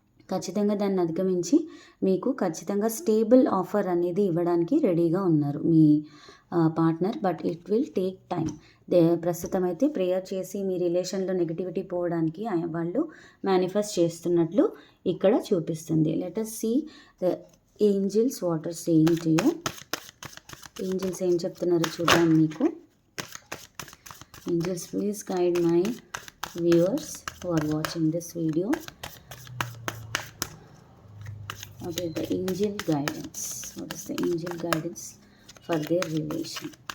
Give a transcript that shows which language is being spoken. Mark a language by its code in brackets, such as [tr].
[te] ఖచ్చితంగా దాన్ని అధిగమించి మీకు ఖచ్చితంగా స్టేబుల్ ఆఫర్ అనేది ఇవ్వడానికి రెడీగా ఉన్నారు మీ partner. [en] But it will take time. [te] ప్రస్తుతం అయితే ప్రేయర్ చేసి మీ రిలేషన్లో నెగిటివిటీ పోవడానికి వాళ్ళు మేనిఫెస్ట్ చేస్తున్నట్లు ఇక్కడ చూపిస్తుంది. [en] Let us see the angels what are saying to you. [te] Angels ఏం చెప్తున్నారో చూద్దాం మీకు. [en] Angels please guide my viewers who are watching this video. What is the angel guidance? What is the angel guidance for their relation?